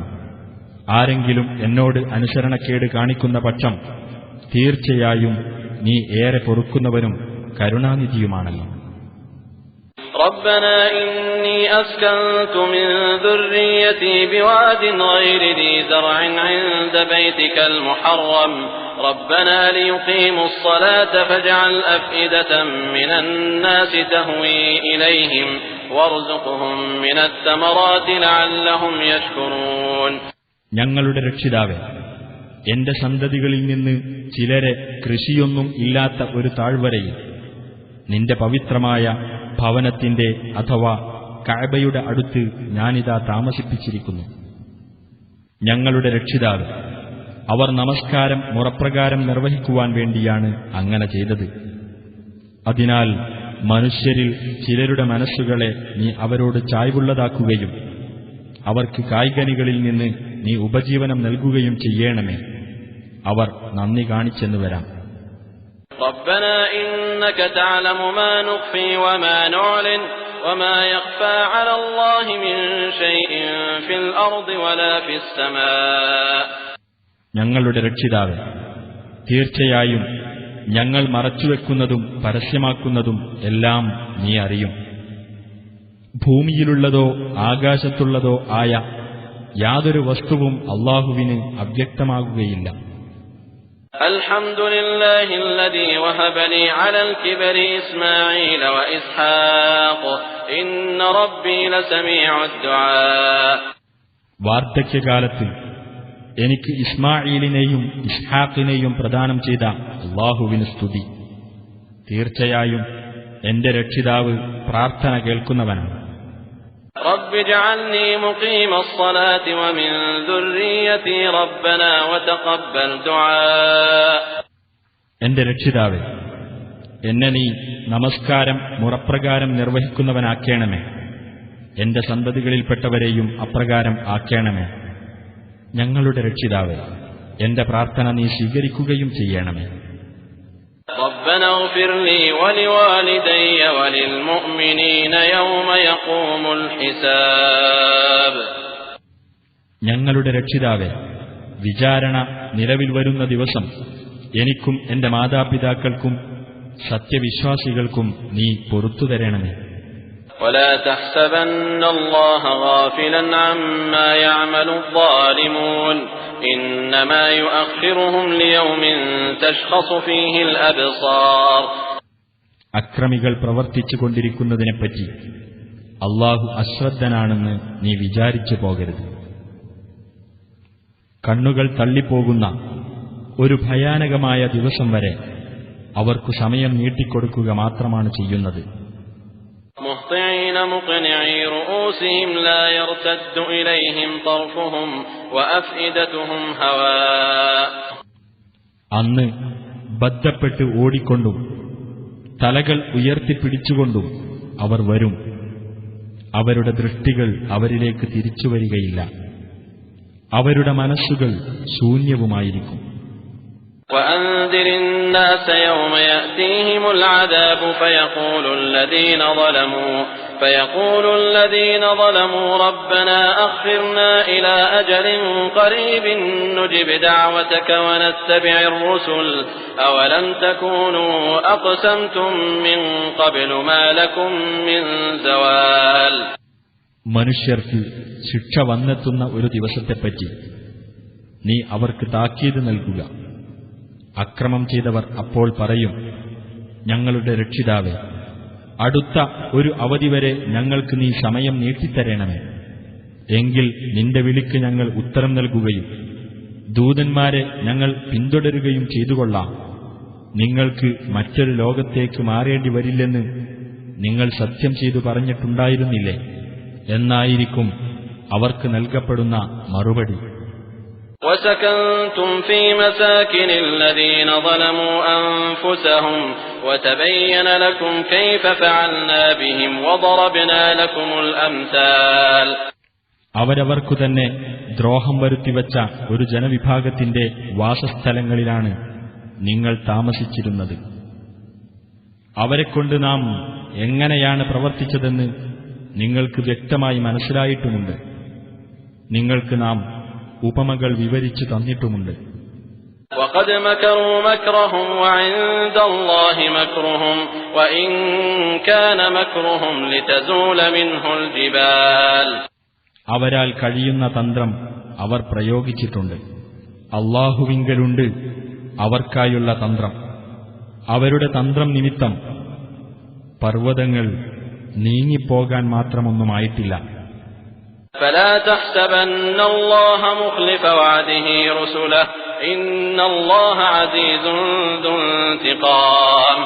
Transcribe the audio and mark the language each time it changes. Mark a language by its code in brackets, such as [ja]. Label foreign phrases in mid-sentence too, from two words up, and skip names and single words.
[ml] ആരെങ്കിലും എന്നോട് അനുസരണക്കേട് കാണിക്കുന്ന പക്ഷം തീർച്ചയായും നീ ഏറെ പൊറുക്കുന്നവനും കരുണാനിധിയുമാണല്ലോ. [ar] ربنا إني أسكنت من ذريتي بواد غير ذي زرع عند بيتك المحرم ربنا ليقيموا الصلاة فاجعل أفئدة من الناس تهوي إليهم وارزقهم من الثمرات لعلهم يشكرون. [ml] ഞങ്ങളുടെ രക്ഷിതാവേ, എന്റെ സന്തതികളിൽ നിന്ന് ചിലരെ കൃഷിയൊന്നും ഇല്ലാത്ത ഒരു താഴ്വരയിൽ നിന്റെ പവിത്രമായ ഭവനത്തിന്റെ അഥവാ കഅബയുടെ അടുത്ത് ഞാനിതാ താമസിപ്പിച്ചിരിക്കുന്നു. ഞങ്ങളുടെ രക്ഷിതാവ്, അവർ നമസ്കാരം മുറപ്രകാരം നിർവഹിക്കുവാൻ വേണ്ടിയാണ് അങ്ങനെ ചെയ്തത്. അതിനാൽ മനുഷ്യരിൽ ചിലരുടെ മനസ്സുകളെ നീ അവരോട് ചായ്വുള്ളതാക്കുകയും അവർക്ക് കായ്കനികളിൽ നിന്ന് നീ ഉപജീവനം നൽകുകയും ചെയ്യണമേ. അവർ നന്ദി കാണിച്ചെന്നു വരാം. [ar] ربنا إنك تعلم ما نخفي وما نعلن وما يخفى على الله من شيء في الأرض ولا في السماء. [ml] ഞങ്ങളുടെ രക്ഷിതാവേ, തീർച്ചയായും ഞങ്ങൾ മറച്ചുവെക്കുന്നതും പരസ്യമാക്കുന്നതും എല്ലാം നീ അറിയും. ഭൂമിയിലുള്ളതോ ആകാശത്തുള്ളതോ ആയ യാതൊരു വസ്തുവും അല്ലാഹുവിന് അവ്യക്തമാകുകയില്ല. [ar] الحمدلله الذي وهب لي على الكبر إسماعيل وإسحاق إن ربي لسميع الدعاء. [ml] വാർദ്ധക്യകാലത്ത് എനിക്ക് ഇസ്മാഈലിനെയും ഇസ്ഹാഖിനെയും പ്രദാനം ചെയ്ത അല്ലാഹുവിന് സ്തുതി. തീർച്ചയായും എന്റെ രക്ഷിതാവ് പ്രാർത്ഥന കേൾക്കുന്നവനാണ്. [ar] رب اجعلني مقيم الصلاة ومن ذريتي ربنا وتقبل دعاء. [ml] എന്റെ രക്ഷിതാവേ, എന്നെ നീ നമസ്കാരം മുറപ്രകാരം നിർവഹിക്കുന്നവനാക്കേണമേ. എന്റെ സന്തതികളിൽപ്പെട്ടവരെയും അപ്രകാരം ആക്കേണമേ. ഞങ്ങളുടെ രക്ഷിതാവേ, എന്റെ പ്രാർത്ഥന നീ സ്വീകരിക്കുകയും ചെയ്യണമേ. [ar] ربنا اغفر لي ولوالدي وللمؤمنين يوم يقوم الحساب. [ml] ഞങ്ങളുടെ രക്ഷിതാവേ, വിചാരണ നിലവിൽ വരുന്ന ദിവസം എനിക്കും എന്റെ മാതാപിതാക്കൾക്കും സത്യവിശ്വാസികൾക്കും നീ പൊറുത്തു തരണമേ. [ar] ولا تحسبن الله غافلا عما يعمل الظالمون إنما يؤخرهم ليوم تشخص فيه الأبصار. [ml] അക്രമികൾ പ്രവർത്തിച്ചു കൊണ്ടിരിക്കുന്നതിനെപ്പറ്റി അല്ലാഹു അശ്രദ്ധനാണെന്ന് നീ വിചാരിച്ചു പോകരുത്. കണ്ണുകൾ തള്ളിപ്പോകുന്ന ഒരു ഭയാനകമായ ദിവസം വരെ അവർക്കു സമയം നീട്ടിക്കൊടുക്കുക മാത്രമാണ് ചെയ്യുന്നത്. [ar] مهطعين مقنعي رؤوسهم لا يرتد إليهم طرفهم وأفئدتهم هواء. [ml] അന്ന് ബദ്ധപ്പെട്ട് ഓടിക്കൊണ്ടും തലകൾ ഉയർത്തിപ്പിടിച്ചുകൊണ്ടും അവർ വരും. അവരുടെ ദൃഷ്ടികൾ അവരിലേക്ക് തിരിച്ചുവരികയില്ല. അവരുടെ മനസ്സുകൾ ശൂന്യവുമായിരിക്കും. [ar] وأنذر الناس يوم يأتيهم العذاب فيقول الذين ظلموا ربنا أخرنا إلى أجل قريب نجب دعوتك ونتبع الرسل أولم تكونوا أقسمتم من قبل ما لكم من زوال. [ml] മനുഷ്യർക്ക് ശിക്ഷ വന്നെത്തുന്ന ഒരു ദിവസത്തെപ്പറ്റി നീ അവർക്ക് താക്കീത് നൽകുക. അക്രമം ചെയ്തവർ അപ്പോൾ പറയും, ഞങ്ങളുടെ രക്ഷിതാവേ, അടുത്ത ഒരു അവധി വരെ ഞങ്ങൾക്ക് നീ സമയം നീട്ടിത്തരണമേ. എങ്കിൽ നിന്റെ വിളിക്ക് ഞങ്ങൾ ഉത്തരം നൽകുകയും ദൂതന്മാരെ ഞങ്ങൾ പിന്തുടരുകയും ചെയ്തുകൊള്ളാം. നിങ്ങൾക്ക് മറ്റൊരു ലോകത്തേക്ക് മാറേണ്ടി വരില്ലെന്ന് നിങ്ങൾ സത്യം ചെയ്തു പറഞ്ഞിട്ടുണ്ടായിരുന്നില്ലേ എന്നായിരിക്കും അവർക്ക് നൽകപ്പെടുന്ന മറുപടി. [ar] وسكنتم في مساكن الذين ظلموا أنفسهم وتبين لكم كيف فعلنا بهم وضربنا لكم الأمثال. [ml] അവരവർക്കു തന്നെ ദ്രോഹം വരുത്തിവച്ച ഒരു ജനവിഭാഗത്തിന്റെ വാസസ്ഥലങ്ങളിലാണ് നിങ്ങൾ താമസിച്ചിരുന്നത്. അവരെക്കൊണ്ട് നാം എങ്ങനെയാണ് പ്രവർത്തിച്ചതെന്ന് നിങ്ങൾക്ക് വ്യക്തമായി മനസ്സിലായിട്ടുമുണ്ട്. നിങ്ങൾക്ക് നാം ഉപമകൾ വിവരിച്ചു തന്നിട്ടുമുണ്ട്. [ar] وقد مكروا مكرهم وعند الله مكرهم وإن كان مكرهم لتزول منه الجبال. [ml] അവരാൽ കഴിയുന്ന തന്ത്രം അവർ പ്രയോഗിച്ചിട്ടുണ്ട്. അല്ലാഹുവിങ്കലുണ്ട് അവർക്കായുള്ള തന്ത്രം. അവരുടെ തന്ത്രം നിമിത്തം പർവ്വതങ്ങൾ നീങ്ങിപ്പോകാൻ മാത്രമൊന്നുമായിട്ടില്ല. [ar] فلا تحسبن الله مخلف وعده رسله إن الله عزيز ذو انتقام.